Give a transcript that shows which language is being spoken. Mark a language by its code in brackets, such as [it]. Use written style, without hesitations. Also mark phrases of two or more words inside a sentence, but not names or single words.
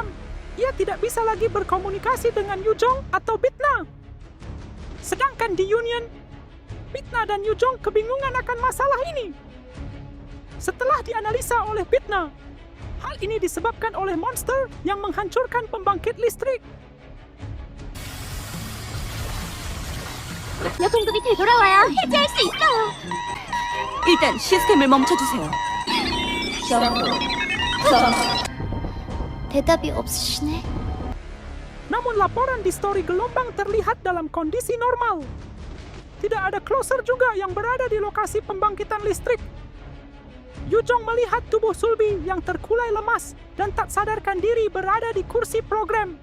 [id] Ia tidak bisa lagi berkomunikasi dengan Yujong atau Bitna. Sedangkan di Union, Bitna dan Yujong kebingungan akan masalah ini. Setelah dianalisa oleh Bitna, hal ini disebabkan oleh monster yang menghancurkan pembangkit listrik. [ko] 공급이 되돌아와야 해제할 수 있어요. 일단 시스템을 멈춰주세요. 대답이 없으시네. [id] Namun laporan di story gelombang terlihat dalam kondisi normal. Tidak ada closer juga yang berada di lokasi pembangkitan listrik. Yujong melihat tubuh Sulbi yang terkulai lemas dan tak sadarkan diri berada di kursi program.